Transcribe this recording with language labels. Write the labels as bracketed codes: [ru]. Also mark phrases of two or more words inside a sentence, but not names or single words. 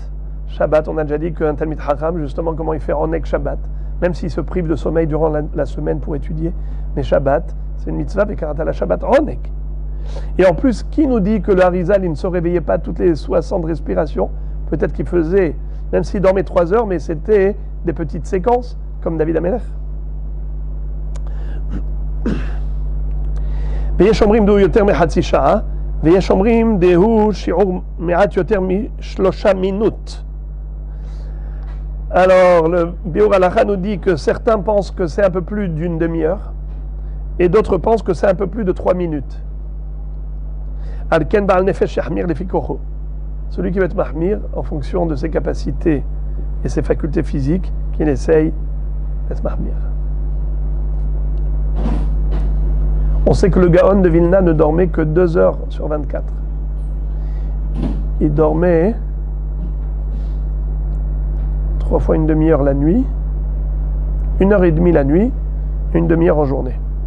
[fr] Shabbat, on a déjà dit qu'un [he] תלמיד חכם, [fr] justement, comment il fait [he] עונג שבת, [fr] même s'il se prive de sommeil durant la semaine pour étudier, mais Shabbat, c'est une mitzvah, et [he] וקראת לשבת עונג. [fr] Et en plus, qui nous dit que le Harizal, il ne se réveillait pas toutes les 60 respirations? Peut-être qu'il faisait, même s'il dormait 3 heures, mais c'était des petites séquences, comme David Ameler. [he] ויש אומרים דהו יותר מחצי שעה, ויש אומרים דהו שיעור מעט יותר מ3 minutes. [fr] Alors, le Biur Halacha nous dit que certains pensent que c'est un peu plus d'une demi-heure, et d'autres pensent que c'est un peu plus de 3 minutes. [he] על כן בעל נפש יחמיר לפי כחו. [fr] Celui qui va être mahmir, en fonction de ses capacités et ses facultés physiques, qu'il essaye d'être mahmir. On sait que le Gaon de Vilna ne dormait que 2 heures sur 24. Il dormait 3 fois une demi-heure la nuit, 1h30 la nuit, 1 demi-heure en journée.